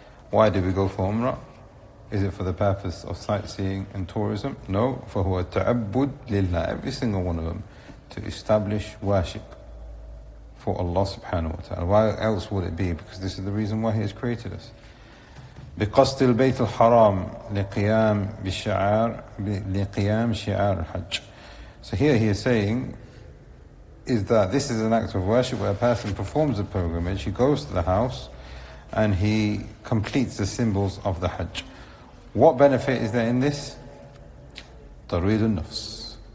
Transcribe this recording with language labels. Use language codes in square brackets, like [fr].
[en] Why do we go for Umrah? Is it for the purpose of sightseeing and tourism? No, for [ar] huwa ta'abbud lillah, [en] every single one of them, to establish worship for Allah subhanahu wa ta'ala. Why else would it be? Because this is the reason why He has created us. [ar] بقصد البيت الحرام لقيام بشعار لقيام شعار الحج. [en] So here he is saying is that this is an act of worship where a person performs a pilgrimage, he goes to the house and he completes the symbols of the Hajj. What benefit is there in this? [ar] Tarweed al-nafs.